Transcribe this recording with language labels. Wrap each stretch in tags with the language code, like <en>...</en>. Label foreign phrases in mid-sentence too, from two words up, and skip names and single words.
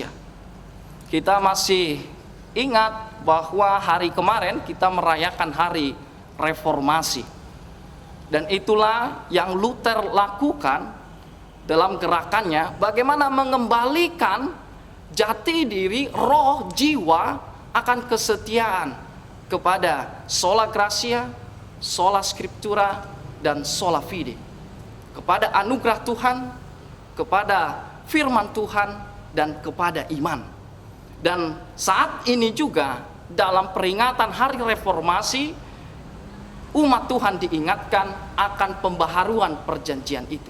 <id>Kita masih ingat bahwa hari kemarin kita merayakan hari reformasi. Dan itulah yang Luther lakukan dalam gerakannya, bagaimana mengembalikan jati diri, roh, jiwa akan kesetiaan kepada</id> <la>sola gratia, sola scriptura,</la> <id>dan</id> <la>sola fide.</la> <id>Kepada anugerah Tuhan, kepada firman Tuhan, dan kepada iman. Dan saat ini juga dalam peringatan hari reformasi, umat Tuhan diingatkan akan pembaharuan perjanjian itu.</id>